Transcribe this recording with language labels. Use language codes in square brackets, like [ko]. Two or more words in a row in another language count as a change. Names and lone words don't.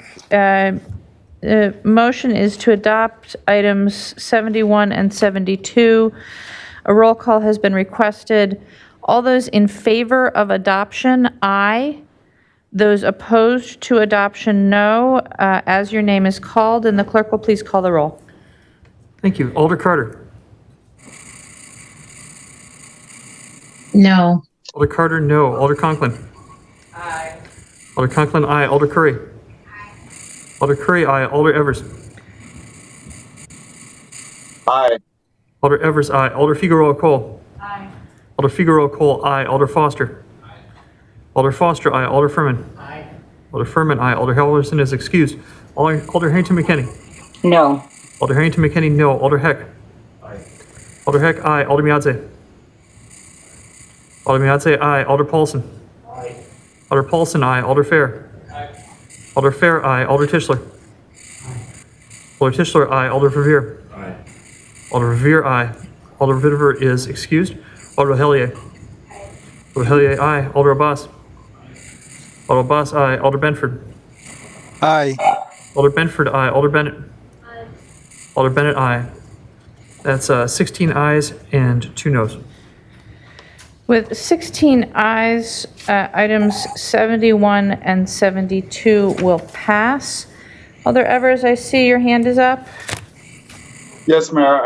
[en] The motion is to adopt items 71 and 72. A roll call has been requested. All those in favor of adoption, aye. Those opposed to adoption, no. As your name is called, and the clerk will please call the roll. Thank you. Alder Carter. No. Alder Carter, no. Alder Conklin. Aye. Alder Conklin, aye. Alder Curry. Aye. Alder Curry, aye. Alder Evers. Aye. Alder Evers, aye. Alder Figueroa Cole. Aye. Alder Figueroa Cole, aye. Alder Foster. Aye. Alder Foster, aye. Alder Furman. Aye. Alder Furman, aye. Alder Hellerson is excused. Alder Harrington McKinney. No. Alder Harrington McKinney, no. Alder Heck. Aye. Alder Heck, aye. Alder Miadze. Alder Miadze, aye. Alder Paulson. Aye. Alder Paulson, aye. Alder Fair. Aye. Alder Fair, aye. Alder Tischler. Aye. Alder Tischler, aye. Alder Verveer. Aye. Alder Verveer, aye. Alder Vitiver is excused. Alder Hellier. Alder Hellier, aye. Alder Abbas. Alder Abbas, aye. Alder Benford. Aye. Alder Benford, aye. Alder Bennett. Aye. Alder Bennett, aye. That's 16 ayes and 2 noes. With 16 ayes, items 71 and 72 will pass. Alder Evers, I see your hand is up. Yes, Mayor.